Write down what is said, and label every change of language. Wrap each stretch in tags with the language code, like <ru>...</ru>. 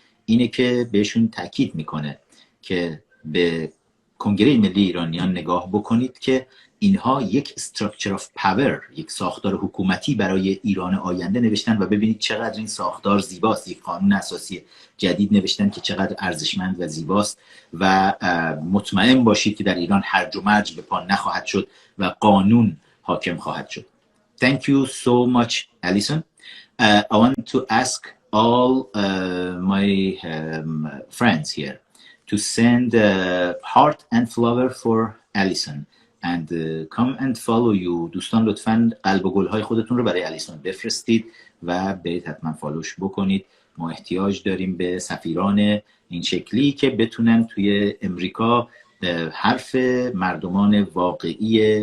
<fa>اینه که بهشون تاکید میکنه که به کنگره ملی ایرانیان نگاه بکنید که اینها یک</fa> <en>structure of power,</en> <fa>یک ساختار حکومتی برای ایران آینده نوشتن و ببینید چقدر این ساختار زیباست. یک قانون اساسی جدید نوشتن که چقدر ارزشمند و زیباست و مطمئن باشید که در ایران هرج و مرج به پا نخواهد شد و قانون حاکم خواهد شد.</fa> <en>Thank you so much, Alison. I want to ask all my friends here to send heart and flower for Alison and come and follow you.</en> <fa>دوستان لطفاً قلب و گل‌های خودتون رو برای الیسون بفرستید و برید حتما فالوش بکنید. ما احتیاج داریم به سفیران این شکلی که بتونن توی امریکا حرف مردمان واقعی</fa>